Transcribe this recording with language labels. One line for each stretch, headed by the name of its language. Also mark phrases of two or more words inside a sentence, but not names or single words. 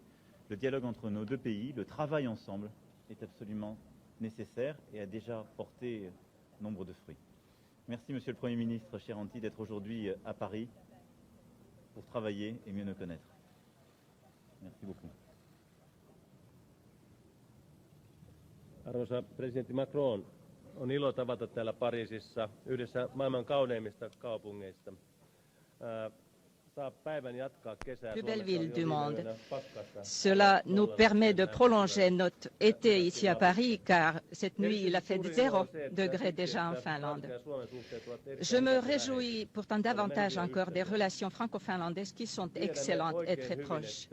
French: Le dialogue entre nos deux pays, le travail ensemble est absolument nécessaire et a déjà porté nombre de fruits. Merci Monsieur le Premier ministre, cher Antti, d'être aujourd'hui à Paris pour travailler et mieux nous connaître. Merci beaucoup.
Finnish: Arvoisa presidentti Macron, on ilo tavata täällä Pariisissa, yhdessä maailman kauneimmista kaupungeista.
French: Plus belle ville du monde. Cela nous permet de prolonger notre été ici à Paris, car cette nuit, il a fait 0 degré déjà en Finlande. Je me réjouis pourtant davantage encore des relations franco-finlandaises qui sont excellentes et très proches.